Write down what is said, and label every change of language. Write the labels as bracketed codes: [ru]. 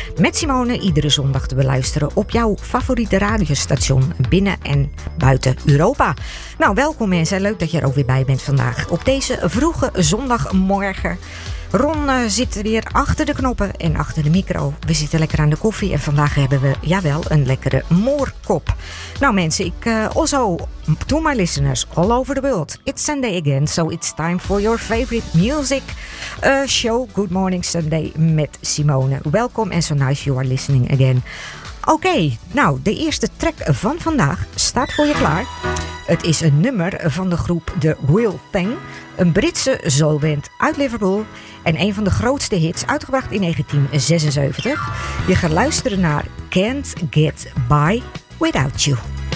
[nl] Met Simone iedere zondag te beluisteren op jouw favoriete radiostation binnen en buiten Europa. Nou, welkom mensen, leuk dat je er ook weer bij bent vandaag op deze vroege zondagmorgen. Ron zit weer achter de knoppen en achter de micro. We zitten lekker aan de koffie en vandaag hebben we, jawel, een lekkere moorkop. Nou mensen, ik [en] also to my listeners all over the world. It's Sunday again, so it's time for your favorite music show. Good Morning Sunday met Simone. Welcome and so nice you are listening again. [nl] Oké, nou, de eerste track van vandaag staat voor je klaar. Het is een nummer van de groep The Real Thing, een Britse soulband uit Liverpool en een van de grootste hits, uitgebracht in 1976. Je gaat luisteren naar Can't Get By Without You.